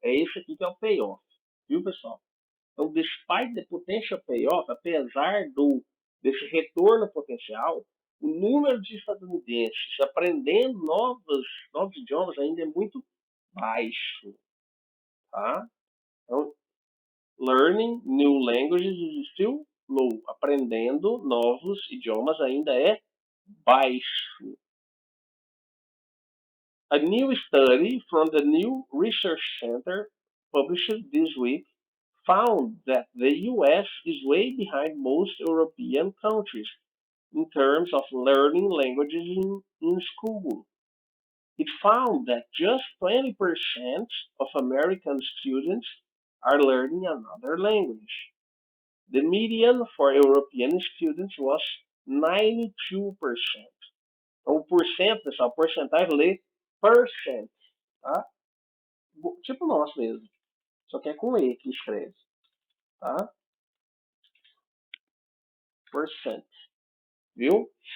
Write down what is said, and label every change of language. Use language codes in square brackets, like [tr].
[pt] É esse aqui que é o payoff. Viu, pessoal? Então, [en] despite the potential payoff, [pt] apesar desse retorno potencial, o número de estadunidenses aprendendo novos idiomas ainda é muito baixo. Tá? Então, [en] learning new languages is still low. [pt] Aprendendo novos idiomas ainda é baixo. [en] A new study from the New Research Center published this week found that the US is way behind most European countries in terms of learning languages in school. It found that just 20% of American students are learning another language. The median for European students was 92%. [pt] Então, o porcento, pessoal, porcentagem lê percent, tá? Tipo nosso mesmo. Só que é com E que escreve, tá? Percent, viu?